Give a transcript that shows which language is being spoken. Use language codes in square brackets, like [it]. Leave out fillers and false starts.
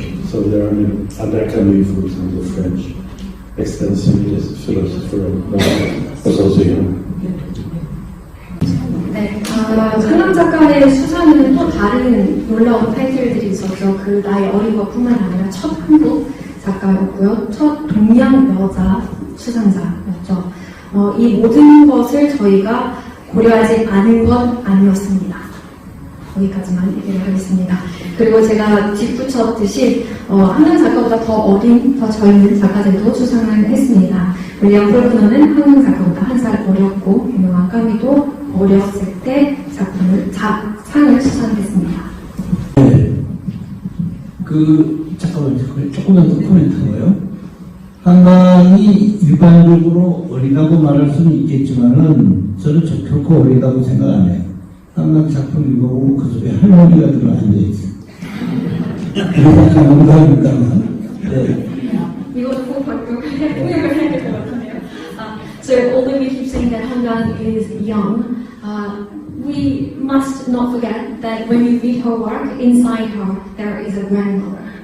[en] So there are many, Albert Camus, for example, the French existentialist philosopher, was also young. [ko] 네, 한강 작가의 수상에는 또 다른 놀라운 타이틀들이 있었죠. 그 나이 어린 것뿐만 아니라 첫 한국 작가였고요, 첫 동양 여자 수상자였죠. 이 모든 것을 저희가 고려하지 않은 건 아니었습니다. 거기까지만 얘기를 하겠습니다. 그리고 제가 뒷붙였듯이 한강 작가보다 더 어린, 더 젊은 작가들도 수상을 했습니다. 윌리엄 폴크너는 한강 작가보다 한 살 어렸고 유명한 까미도 어렸을 때 상을 수상했습니다. 네. 잠깐만요. 조금만 더 코멘트인가요? 한강이 일반적으로 어리다고 말할 수는 있겠지만은 저는 결코 어리다고 생각 안 해요. 한강 작품 읽어보면 그 속에 할머니가 들어 앉아있어요. 그래서 농담입니다만. 네. 이것도 꼭 공약을 해야 될 것 같은데요. [en] So although we keep saying that Hangang is young, we must not forget that when you read her work, inside her there is a grandmother.